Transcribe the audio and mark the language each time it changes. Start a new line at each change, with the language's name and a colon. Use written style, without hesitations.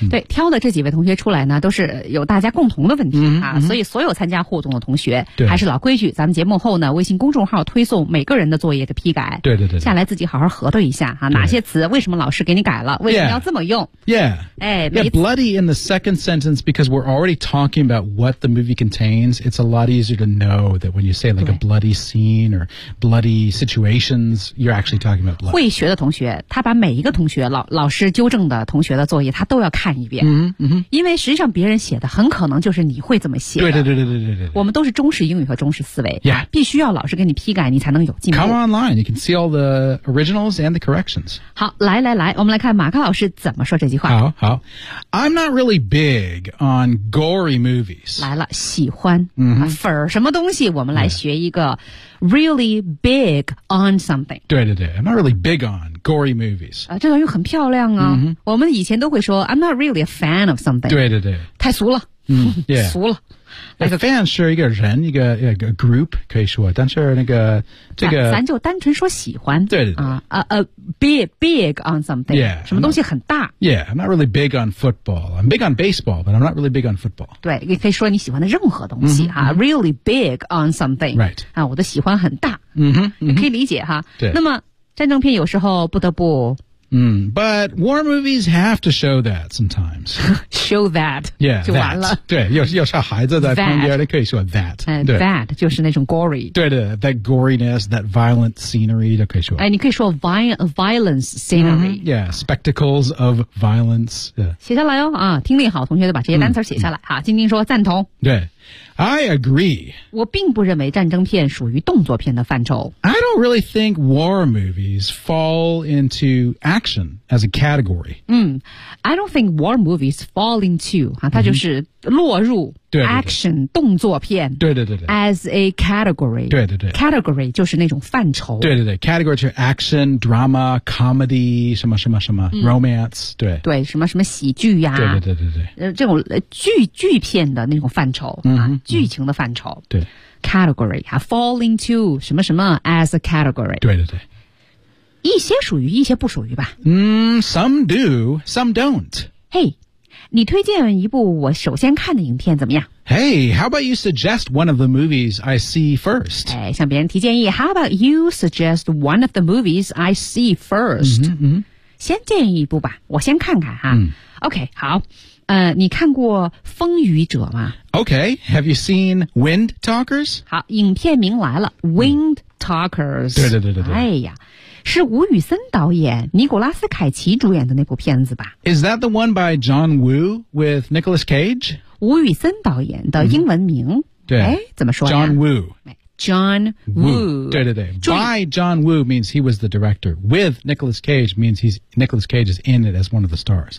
Chinese: 嗯、对挑的这几位同学出来呢都是有大家共同的问题、啊嗯嗯、所以所有参加互动的同学对还是老规矩咱们节目后呢微信公众号推送每个人的作业的批改对对 对, 对下来自己好好核对一下、啊、对哪些词为什么老师给你改了为什么要这么用
English: yeah, yeah. 哎 yeah, bloody in the second sentence because we're already talking about what the movie contains it's a lot easier to know that when you say like a bloody scene or bloody situations you're actually talking about blood
Chinese: 会学的同学他把每一个同学 老师纠正的同学的作业他都要看一遍、 mm-hmm. 因为实际上别人写的很可能就是你会这么写对对对对对对对。我们都是中式英语和中式思维、
English: yeah.
Chinese: 必须要老师给你批改你才能有进步
English: come online you can see all the originals and the corrections
Chinese: 好来来来我们来看马克老师怎么说这句话好好
English: I'm not really big on gory movies
Chinese: 来了喜欢、 mm-hmm. 粉儿什么东西我们来学一个 really big on something 对对对
English: I'm not really big on gory movies、
Chinese: 这段又很漂亮啊、 mm-hmm. 我们以前都会说
English: I'm not really a fan of something
Chinese: 对对对太俗了、
English: mm-hmm. yeah.
Chinese: 俗了
English: like a fan
Chinese: 是一个人一个 group 可以说但是那个这个、咱就单纯说喜欢对对对、
English: big on something yeah,
Chinese: 什么东西很大
English: yeah I'm not really big on football I'm big on baseball but I'm not really big on football
Chinese: 对你可以说你喜欢的任何东西、 mm-hmm.
English: 啊、really big on something right、
Chinese: 啊、我的喜欢很大、 mm-hmm. 你可以理解哈对那么战争片有时候不得不
English: But war movies have to show that sometimes. show that. Yeah,
Chinese: 就完了。对，有小孩子在旁边，你可以说
English: that. That
Chinese: 就是那种 gory. 对的
English: ，that goriness, that violent scenery
Chinese: 都可以说。哎，你可以说
English: violence scenery.、 Mm-hmm, yeah, spectacles of violence.、Yeah.
Chinese: 写下来哦，啊，听力好，同学就把这些单词写下来。好，晶晶说赞同。对。
English: I agree.
Chinese: 我并不认为战争片属于动作片的范畴。
English: I don't really think war movies fall into action as a category. I don't think war movies fall into,、
Chinese: 它就是落入
English: action,
Chinese: 对对对动作片对对对对
English: as a category.
Chinese: 对对对 category 就是那种范畴。对对对 ,category 就是
English: action, drama, comedy,
Chinese: 什么什么什么、romance, 对。对什么什么喜剧呀、对对对对对。这种 剧片的那种范畴、剧情的范畴。对。
English: category, fall into
Chinese: 什么什么
English: as a category.
Chinese: 对对对。一些属于一些不属于吧。
English: Some do, some don't.
Chinese: Hey, 你推荐一部我首先看的影片怎么样
English: Hey, how about you suggest one of the movies I see first?
Chinese: 哎，向别人提建议
English: How about you suggest one of the movies I see first? Mm-hmm, mm-hmm.
Chinese: 先建议一部吧，我先看看哈。嗯、 OK， 好。你看过《风雨者》吗
English: ？OK， Have you seen Wind Talkers？
Chinese: 好，影片名来了，《Wind Talkers》。对对对对对。哎呀，是吴宇森导演、尼古拉斯凯奇主演的那部片子吧
English: ？Is that the one by John Woo with Nicolas Cage？
Chinese: 吴宇森导演的英文名？对，哎，怎么说呀
English: ？John Woo。 John Woo. Woo.
Chinese: 对对对
English: By John Woo means he was the director. With Nicolas Cage means Nicolas Cage is in it as one of the stars.